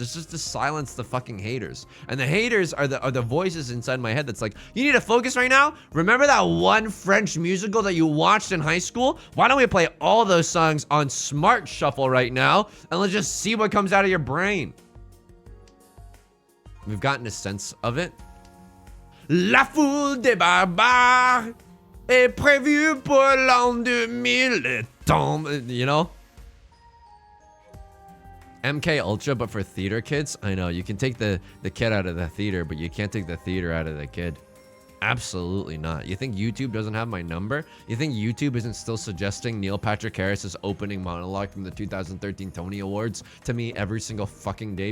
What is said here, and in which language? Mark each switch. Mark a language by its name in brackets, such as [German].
[English] It's just to silence the fucking haters. And the haters are the voices inside my head that's like, you need to focus right now? Remember that one French musical that you watched in high school? Why don't we play all those songs on Smart Shuffle right now, and let's just see what comes out of your brain. We've gotten a sense of it. [French] La foule des barbares est prévue pour l'an 2000. [English] You know? MK Ultra, but for theater kids? I know, you can take the kid out of the theater, but you can't take the theater out of the kid. Absolutely not. You think YouTube doesn't have my number? You think YouTube isn't still suggesting Neil Patrick Harris's opening monologue from the 2013 Tony Awards to me every single fucking day?